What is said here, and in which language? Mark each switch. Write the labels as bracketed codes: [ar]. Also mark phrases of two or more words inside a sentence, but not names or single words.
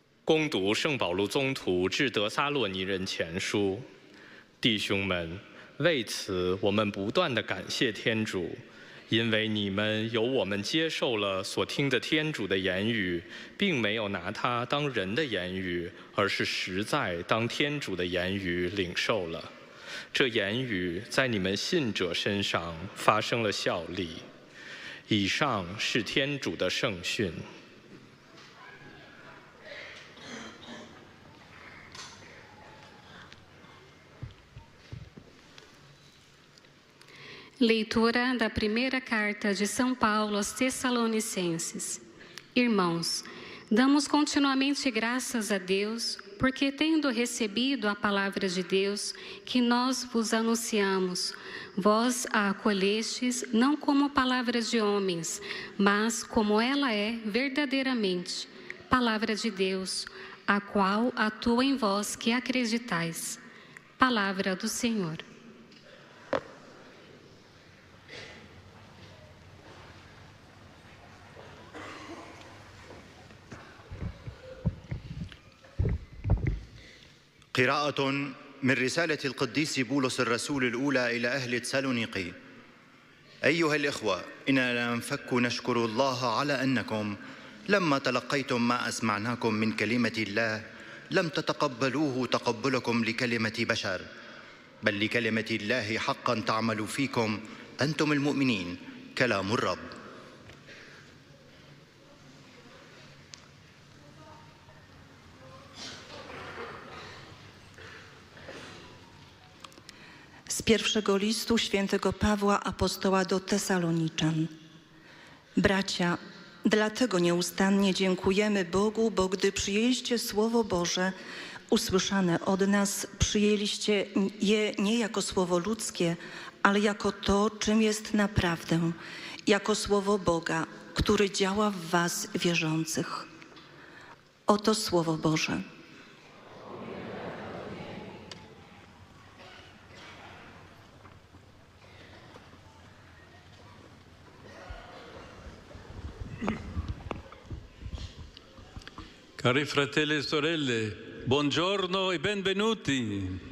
[zh] 恭读圣保禄宗徒致得撒洛尼人前书，弟兄们，为此我们不断地感谢天主，因为你们有我们接受了所听的天主的言语，并没有拿它当人的言语，而是实在当天主的言语领受了。这言语在你们信者身上发生了效力。以上是天主的圣训。 [pt] Leitura da primeira carta de São Paulo aos Tessalonicenses. Irmãos, damos continuamente graças a Deus, porque tendo recebido a palavra de Deus que nós vos anunciamos, vós a acolhestes não como palavras de homens, mas como ela é verdadeiramente, palavra de Deus, a qual atua em vós que acreditais. Palavra do Senhor. [ar] قراءة من رسالة القديس بولس الرسول الأولى إلى أهل تسالونيقي. أيها الإخوة، إننا لا ننفك نشكر الله على أنكم لما تلقيتم ما أسمعناكم من كلمة الله لم تتقبلوه تقبلكم لكلمة بشر، بل لكلمة الله حقا تعمل فيكم أنتم المؤمنين كلام الرب. [pl] Z pierwszego listu świętego Pawła apostoła do Tesaloniczan. Bracia, dlatego nieustannie dziękujemy Bogu, bo gdy przyjęliście Słowo Boże usłyszane od nas, przyjęliście je nie jako słowo ludzkie, ale jako to, czym jest naprawdę, jako Słowo Boga, który działa w was wierzących. Oto Słowo Boże. [it] Cari fratelli e sorelle, buongiorno e benvenuti.